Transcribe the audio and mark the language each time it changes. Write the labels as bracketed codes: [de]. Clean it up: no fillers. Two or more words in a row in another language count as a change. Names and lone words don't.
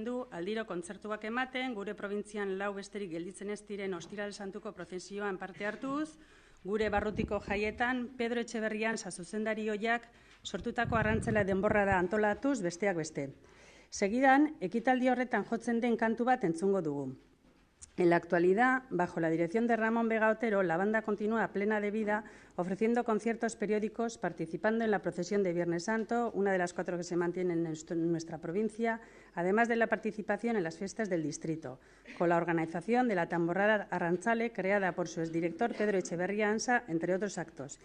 [eu] du aldiro kontzertuak ematen, gure probintzian lau besterik gelditzen ez diren Ostiral Santuko prozesioan parte hartuz, gure barrutiko jaietan Pedro Etxeberrian zuzendari ohiak sortutako arrantzela denborrada antolatuz besteak beste. Segidan, ekitaldi horretan jotzen den kantu bat entzungo dugu. [es] En la actualidad, bajo la dirección de Ramón Vega Otero, la banda continúa plena de vida, ofreciendo conciertos periódicos, participando en la procesión de Viernes Santo, una de las 4 que se mantienen en nuestra provincia, además de la participación en las fiestas del distrito, con la organización de la tamborrada Arrantzale, creada por su exdirector Pedro Echeverría Ansa, entre otros actos.